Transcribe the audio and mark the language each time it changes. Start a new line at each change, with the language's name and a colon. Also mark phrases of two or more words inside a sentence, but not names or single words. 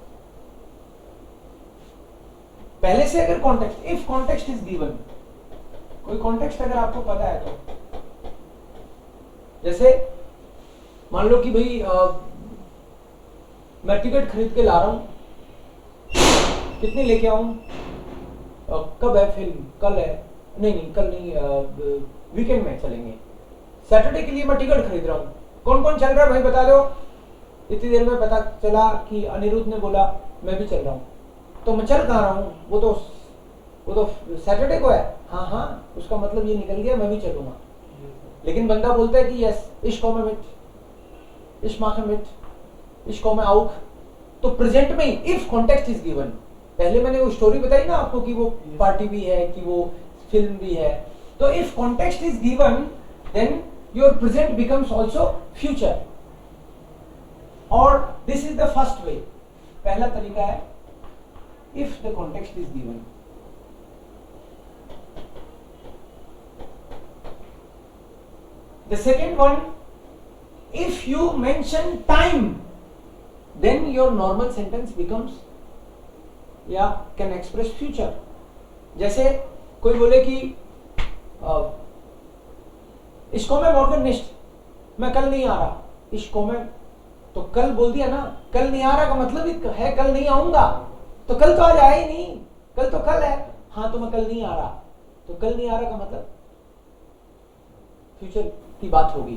Hindi: पहले से अगर कॉन्टेक्स्ट,
English: if context is given,
Hindi: कोई कॉन्टेक्स्ट अगर आपको पता है तो, जैसे मान लो कि भाई मैं टिकट खरीद के ला रहा हूं, कितनी लेके आऊं, कब है फिल्म, कल है, नहीं कल नहीं, वीकेंड में चलेंगे, सैटरडे के लिए मैं टिकट खरीद रहा हूं, कौन कौन चल रहा है भाई बता दो। इतनी देर में पता चला कि अनिरुद्ध ने बोला मैं भी चल रहा हूं, तो मैं चल कहाँ रहा हूं, वो तो सैटरडे को है, हाँ उसका मतलब ये निकल गया मैं भी चलूंगा। लेकिन बंदा बोलता है कि
German: यस ich komme mit, ich mache mit, ich komme auch,
Hindi: तो प्रेजेंट में ही
English: if context is given.
Hindi: पहले मैंने वो स्टोरी बताई ना आपको कि वो पार्टी भी है, कि वो फिल्म भी है, तो
English: if context is given then your present becomes also future,
Hindi: और
English: this is the first way.
Hindi: पहला तरीका है
English: if the context is given. The second one, if you mention time, then your normal sentence becomes can express future।
Hindi: जैसे कोई बोले कि इसको मैं
German: morgen nicht,
Hindi: मैं कल नहीं आ रहा, इसको मैं, तो कल बोल दिया ना, कल नहीं आ रहा का मतलब है कल नहीं आऊंगा, तो कल तो आज आया ही नहीं, कल तो कल है, हाँ तो मैं कल नहीं आ रहा, तो कल नहीं आ रहा का मतलब फ्यूचर की बात होगी।